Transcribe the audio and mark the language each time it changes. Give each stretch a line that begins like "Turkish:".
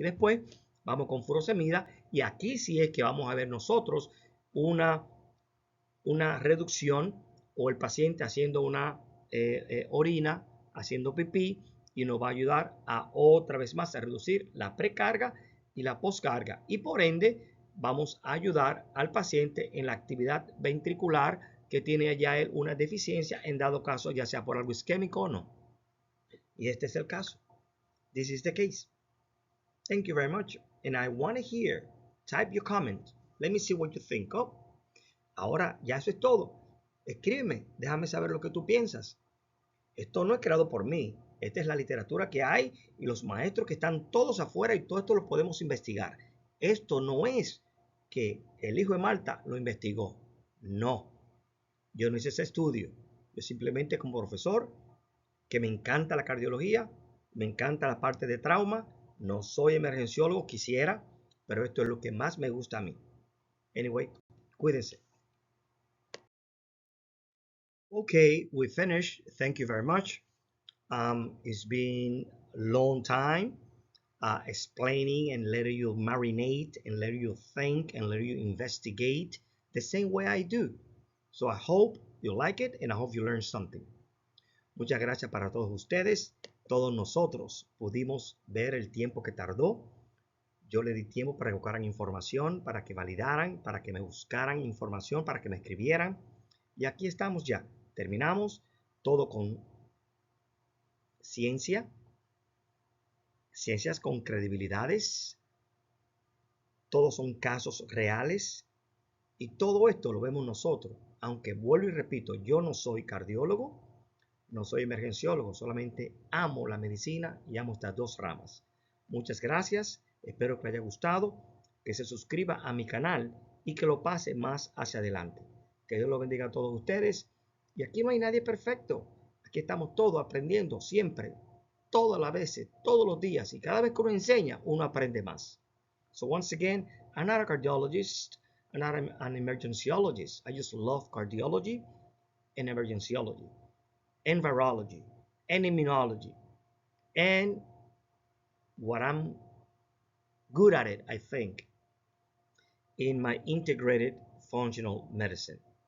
Spanish: Y después vamos con furosemida, y aquí sí es que vamos a ver nosotros una reducción, o el paciente haciendo una orina, haciendo pipí, y nos va a ayudar a otra vez más a reducir la precarga y la poscarga, y por ende vamos a ayudar al paciente en la actividad ventricular que tiene ya él una deficiencia, en dado caso ya sea por algo isquémico o no. Y este es el caso.
English: This is the case. Thank you very much. And I want to hear, type your comment. Let me see what you think.
Spanish: Oh, ahora ya eso es todo. Escríbeme, déjame saber lo que tú piensas. Esto no es creado por mí. Esta es la literatura que hay y los maestros que están todos afuera, y todo esto lo podemos investigar. Esto no es que el hijo de Malta lo investigó. No. Yo no hice ese estudio. Yo simplemente, como profesor, que me encanta la cardiología, me encanta la parte de trauma, no soy emergenciólogo, quisiera, pero esto es lo que más me gusta a mí.
English: Anyway,
Spanish: cuídense.
English: Okay, we finished. Thank you very much. It's been a long time explaining and letting you marinate and letting you think and letting you investigate the same way I do. So I hope you like it and I hope you learned something.
Spanish: Muchas gracias para todos ustedes. Todos nosotros pudimos ver el tiempo que tardó. Yo le di tiempo para que buscaran información, para que validaran, para que me buscaran información, para que me escribieran. Y aquí estamos ya. Terminamos todo con ciencia, ciencias con credibilidades. Todos son casos reales. Y todo esto lo vemos nosotros. Aunque vuelvo y repito, yo no soy cardiólogo, no soy emergenciólogo, solamente amo la medicina y amo estas dos ramas. Muchas gracias, espero que les haya gustado, que se suscriba a mi canal y que lo pase más hacia adelante. Que Dios los bendiga a todos ustedes. Y aquí no hay nadie perfecto. Aquí estamos todos aprendiendo siempre, todas las veces, todos los días. Y cada vez que uno enseña, uno aprende más.
English: So once again, I'm not a cardiologist, I'm not an emergencyologist. I just love cardiology and emergencyology, and virology, and immunology. And what I'm good at it, I think, in my integrated functional medicine.